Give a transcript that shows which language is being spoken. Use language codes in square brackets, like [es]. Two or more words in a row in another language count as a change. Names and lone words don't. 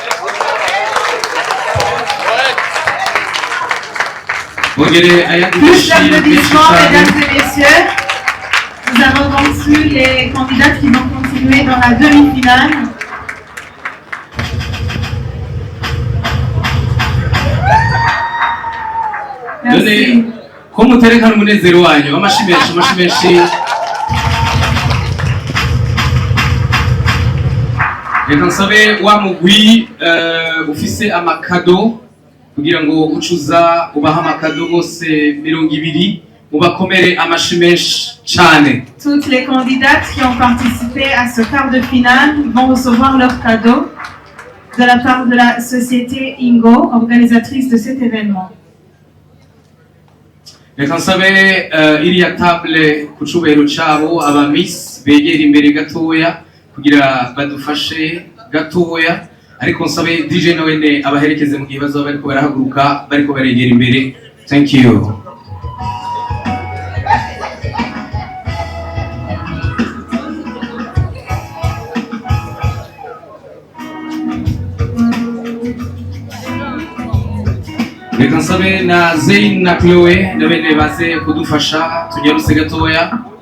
[fr] Plus d'applaudissements, mesdames et messieurs. Nous avons donc su les candidates qui vont continuer dans la demi-finale. Merci. [rn] Ko muterekana umunezero wanyu amashi menshi reka nsabe wa mugwi ufise amakado kugira ngo ucuza ubaha amakado bose 20 mubakomere amashi menshi cane. [fr] Toutes les candidates qui ont participé à ce quart de finale vont recevoir leur cadeau de la part de la société Ingo, organisatrice de cet événement. [rn] Reka nsabe iriya table ku cubahiro cabo aba miss begera imbere gatoya kugira badufashe gatoya, ariko nsabe DJ nawene abaherekeze mu gihe bazoba bariko barahaguruka bariko baregera imbere. [en] Thank you. [rn] Reka nsabe na Zain na Chloe na bene baze kudufasha tunyaruse gatoya.